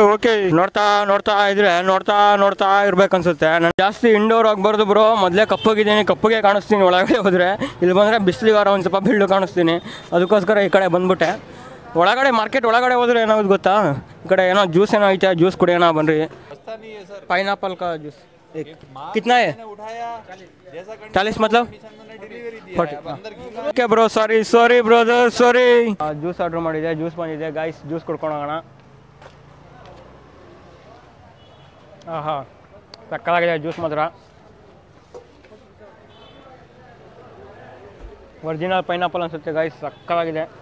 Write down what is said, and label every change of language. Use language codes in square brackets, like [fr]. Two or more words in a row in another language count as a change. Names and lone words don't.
[kn] ಓಕೆ, ನೋಡ್ತಾ ಇದ್ರೆ ನೋಡ್ತಾ ಇರ್ಬೇಕನ್ಸುತ್ತೆ. ನಾನು ಜಾಸ್ತಿ ಇಂಡೋರ್ ಆಗಬಾರ್ದು ಬ್ರೋ, ಮೊದಲೇ ಕಪ್ಪಗೆ ಕಾಣಿಸ್ತೀನಿ. ಒಳಗಡೆ ಹೋದರೆ ಇಲ್ಲಿ ಬಂದರೆ ಬಿಸಿಲಿಗಾರ ಒಂದು ಸ್ವಲ್ಪ ಬಿಲ್ಡು ಕಾಣಿಸ್ತೀನಿ, ಅದಕ್ಕೋಸ್ಕರ ಈ ಕಡೆ ಬಂದ್ಬಿಟ್ಟೆ. ಮಾರ್ಕೆಟ್ ಒಳಗಡೆ ಹೋದ್ರೆ ಏನಾಗೋದು ಗೊತ್ತಾ, ಈ ಕಡೆ ಏನೋ ಜ್ಯೂಸ್ ಏನೋ ಐತೆ, ಜ್ಯೂಸ್ ಕುಡಿಯೋಣ ಬನ್ನಿರಿ. [hi] पाइनएप्पल का जूस कितना है? [en] 40 मतलब okay bro, sorry brother, sorry. [kn] ಜ್ಯೂಸ್ ಆರ್ಡರ್ ಮಾಡಿದೆ, ಜ್ಯೂಸ್ ಬಂದಿದೆ ಗೈಸ್. ಜ್ಯೂಸ್ ಕುಡ್ಕೊಂಡು ಹೋಗೋಣ. ಆಹಾ ಸಕ್ಕತ್ತಾಗಿದೆ ಜ್ಯೂಸ್ ಮಾತ್ರ. [en] original pineapple [kn] ಅನ್ಸುತ್ತೆ ಗೈಸ್, ಸಕ್ಕತ್ತಾಗಿದೆ.